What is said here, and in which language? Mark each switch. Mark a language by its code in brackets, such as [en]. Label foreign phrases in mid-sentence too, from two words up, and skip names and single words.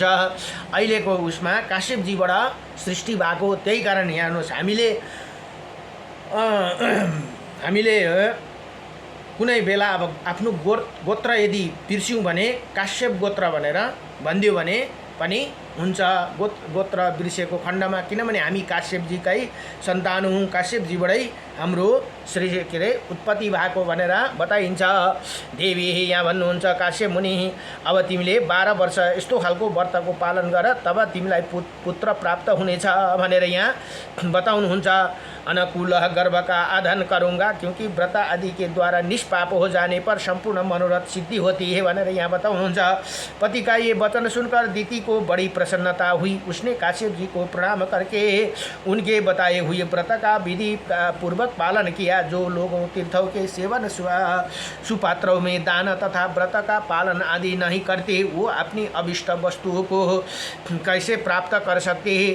[ne] अहिलेको उसमा काश्यपजीबाट सृष्टि भएको, त्यही कारण यहाँ हेर्नुहोस्, हामीले कुनै बेला अब आफ्नो गोत्र यदि बिर्स्यौँ भने काश्यप गोत्र भनेर भनिदियो भने पनि हुन्छ गोत्र बिर्सेको खण्डमा, किनभने हामी काश्यपजीकै सन्तान हौँ, काश्यपजीबाटै हाम्रो श्री के अरे उत्पत्ति भएको भनेर बताइन्छ। देवी यहाँ भन्नुहुन्छ काश्यप मुनि, अब तिमीले 12 वर्ष यस्तो खालको व्रतको पालन गर, तब तिमीलाई पुत्र प्राप्त हुनेछ भनेर यहाँ बताउनुहुन्छ। [hi] अनुकूल गर्भ का आधान करूँगा, क्योंकि व्रत आदि के द्वारा निष्पाप हो जाने पर संपूर्ण मनोरथ सिद्धि होती है [ne] भनेर यहाँ बताउनुहुन्छ। [hi] पति का ये वचन सुनकर दीति को बड़ी प्रसन्नता हुई। उसने काश्यप जी को प्रणाम करके उनके बताए हुए व्रत का विधि पूर्वक पालन किया। जो लोगों तीर्थों के सेवन, सुपात्रों में दान तथा व्रत का पालन आदि नहीं करते, वो अपनी अभिष्ट वस्तुओं को कैसे प्राप्त कर सकते हैं।